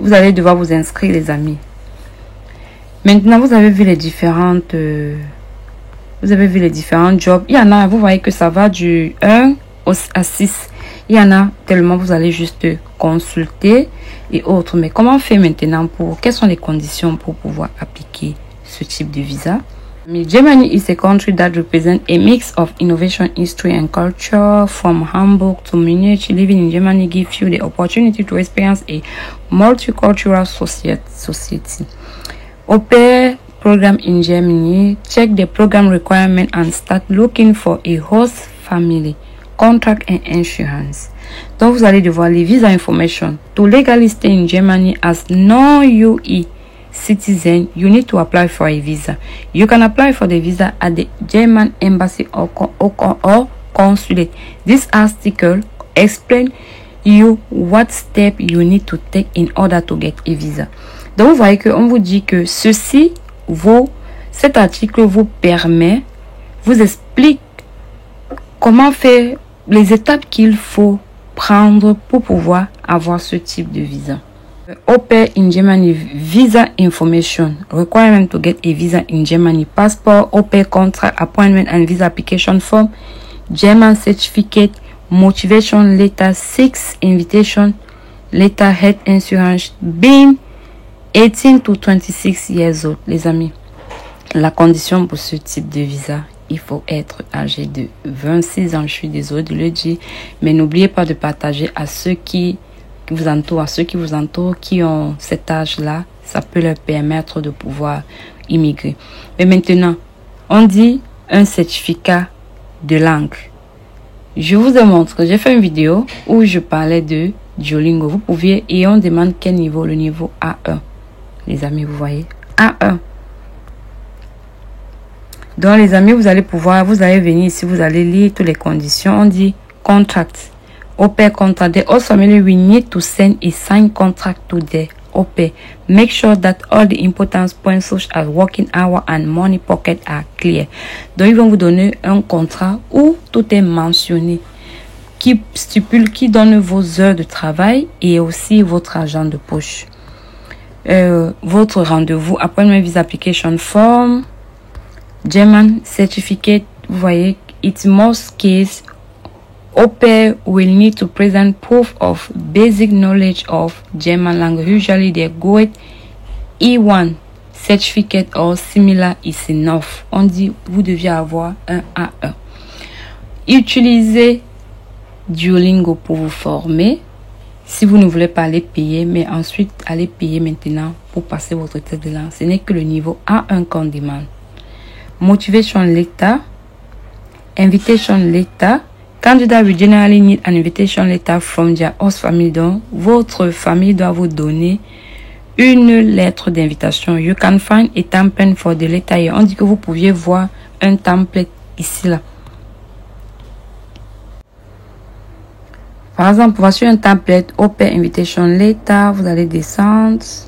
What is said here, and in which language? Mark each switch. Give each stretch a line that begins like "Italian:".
French: Vous allez devoir vous inscrire les amis. Maintenant, vous avez vu les différentes... vous avez vu les différents jobs. Il y en a, vous voyez que ça va du 1 à 6. Il y en a tellement, vous allez juste consulter et autres. Mais comment on fait maintenant pour... Quelles sont les conditions pour pouvoir appliquer ce type de visa?
English: Germany is a country that represents a mix of innovation, history and culture. From Hamburg to Munich, living in Germany gives you the opportunity to experience a multicultural society. Au pair program in Germany, check the program requirement and start looking for a host family, contract and insurance.
French: Donc vous allez devoir les visa information.
English: To legally stay in Germany as non-UE citizen, you need to apply for a visa. You can apply for the visa at the German embassy or consulate. This article explains you what step you need to take in order to get a visa.
French: Donc vous voyez qu'on vous dit que cet article vous permet, vous explique comment faire les étapes qu'il faut prendre pour pouvoir avoir ce type de visa.
English: Au pair in Germany, visa information, requirement to get a visa in Germany, passport, au pair contract, appointment and visa application form, German certificate, motivation letter, 6 invitation letter, health insurance, being 18 to 26 years old.
French: Les amis, la condition pour ce type de visa, il faut être âgé de 26 ans. Je suis désolée de le dire, mais n'oubliez pas de partager à ceux qui vous entourent, qui ont cet âge-là. Ça peut leur permettre de pouvoir immigrer. Mais maintenant, on dit un certificat de langue. Je vous ai montré, j'ai fait une vidéo où je parlais de Duolingo. Vous pouviez, et on demande quel niveau, le niveau A1. Les amis, vous voyez, A1. Donc les amis, vous allez venir ici, vous allez lire toutes les conditions. On dit
English: contract. Au pair contract. The host family will need to send a signed contract to the au pair. Make sure that all the important points such as working hour and money pocket are clear.
French: Donc ils vont vous donner un contrat où tout est mentionné, qui stipule, qui donne vos heures de travail et aussi votre argent de poche. Votre rendez-vous,
English: appointment visa application form, German certificate.
French: Vous voyez,
English: it's most case au pair will need to present proof of basic knowledge of German language. Usually the GOET E1 certificate or similar is enough.
French: On dit vous deviez avoir un A1. Utilisez Duolingo pour vous former. Si vous ne voulez pas aller payer, mais ensuite allez payer maintenant pour passer votre test de langue. Ce n'est que le niveau A1 qu'on demande.
English: Motivation letter, invitation letter. Candidate will generally need an invitation letter from their host family.
French: Donc, votre famille doit vous donner une lettre d'invitation.
English: You can find a template for the letter.
French: On dit que vous pouviez voir un template ici là. Par exemple, voici un template Open Invitation Letter. Vous allez descendre.